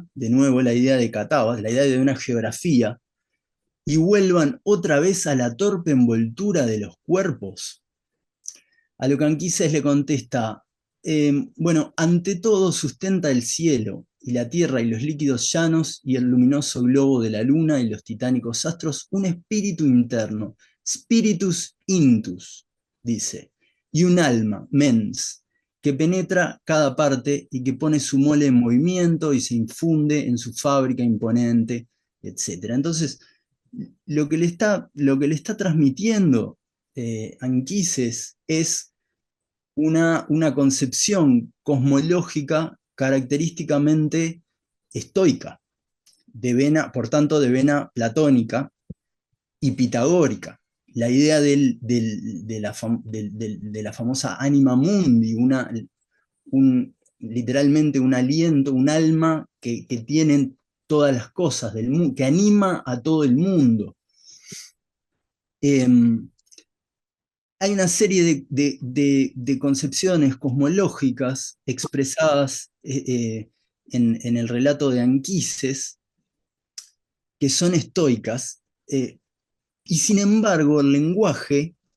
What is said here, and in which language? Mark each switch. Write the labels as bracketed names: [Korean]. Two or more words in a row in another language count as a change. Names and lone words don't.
[Spanish] De nuevo la idea de Catabas, la idea de una geografía, y vuelvan otra vez a la torpe envoltura de los cuerpos. A lo que Anquises le contesta, bueno, ante todo sustenta el cielo y la tierra y los líquidos llanos y el luminoso globo de la luna y los titánicos astros un espíritu interno, [Latin] spiritus intus, [Spanish] dice, y un alma, mens, que penetra cada parte y que pone su mole en movimiento y se infunde en su fábrica imponente, etc. Entonces, lo que le está transmitiendo Anquises es una concepción cosmológica característicamente estoica, por tanto de vena platónica y pitagórica. La idea de la famosa [Latin] anima mundi, [Spanish] literalmente un aliento, un alma que tienen todas las cosas del mundo, que anima a todo el mundo. Hay una serie de concepciones cosmológicas expresadas en el relato de Anquises que son estoicas, y sin embargo el lenguaje